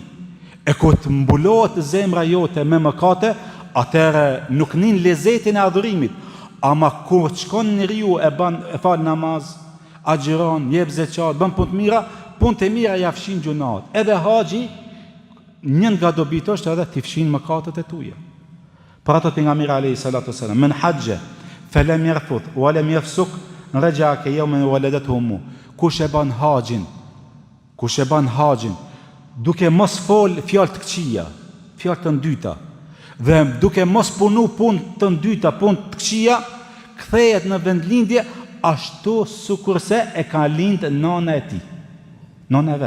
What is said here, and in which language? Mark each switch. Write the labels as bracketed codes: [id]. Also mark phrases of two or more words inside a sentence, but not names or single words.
[sq] E kur të mbulohet zemra jote me mëkate, atëherë nuk nin lezetin e adhurimit. Ama kur shkon njeriu e fal namaz, agjiron, jep zeqat, bën punë të mira ja fshin gjunat. Edhe haxhi, një nga dobit është edhe t'i fshin mëkatet e tuaja. Për ato pejgamberi [ar] عليه الصلاة والسلام من حج فلم يرفث ولم يفسق رجع كيوم ولدته أمه. [sq] Kush e bën haxhin, duke mos fol fjalë të këqija, fjalë të ndyta, dhe duke mos punu punë të ndyta, punë të këqija, kthehet në vendlindje ashtu sikurse e ka lind nana e tij, nana e vet.